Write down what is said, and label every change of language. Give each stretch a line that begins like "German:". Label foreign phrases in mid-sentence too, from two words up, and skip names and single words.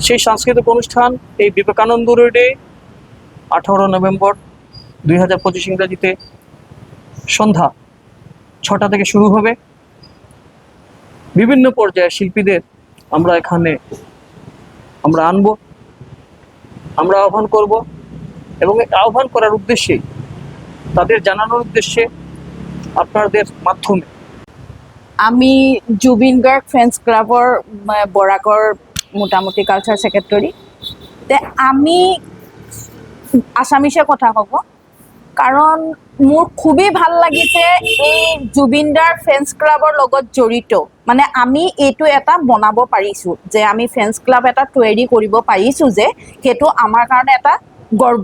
Bangla: সেই সাংস্কৃতিক অনুষ্ঠান এই বিবেকানন্দ রোডে 18 নভেম্বর 2025 ইংরেজিতে সন্ধ্যা 6টা থেকে শুরু হবে। বিভিন্ন পর্যায়ের শিল্পীদের আমরা এখানে আনবো, আমরা আহ্বান করব এবং এই আহ্বান করার উদ্দেশ্যে, তাদের জানানোর উদ্দেশ্যে আপনাদের মাধ্যমে
Assamese: আমি জুবিন গাৰ্গ ফ্ৰেণ্ডছ ক্লাবৰ বৰাকৰ মোটামুটি
English: culture secretary.
Assamese: তে আমি আছামিছে কথা ক'ব, কাৰণ মোৰ খুবেই ভাল লাগিছে এই জুবিন দাৰ ফ্ৰেণ্ডছ ক্লাবৰ লগত জড়িত, মানে আমি এইটো এটা বনাব পাৰিছোঁ, যে আমি
English: friends club
Assamese: এটা তৈয়াৰী কৰিব পাৰিছোঁ, যে সেইটো আমাৰ কাৰণে এটা গৰ্ব।